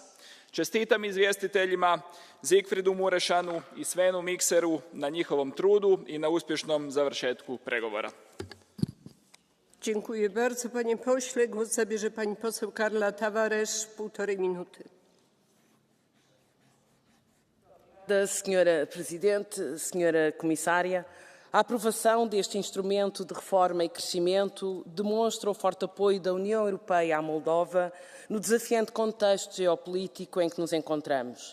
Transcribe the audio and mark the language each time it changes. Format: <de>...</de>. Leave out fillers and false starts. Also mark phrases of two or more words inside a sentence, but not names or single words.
<hr>Čestitam izvjestiteljima Siegfriedu Murešanu i Svenu Mikseru na njihovom trudu i na uspješnom završetku pregovora.</hr> <pl>Dziękuję bardzo, panie pośle. Głos zabierze pani poseł Carla Tavares, 1,5 minuty.</pl> <pt>Senhora Presidente, Senhora Comissária, a aprovação deste instrumento de reforma e crescimento demonstra o forte apoio da União Europeia à Moldova no desafiante contexto geopolítico em que nos encontramos.</pt>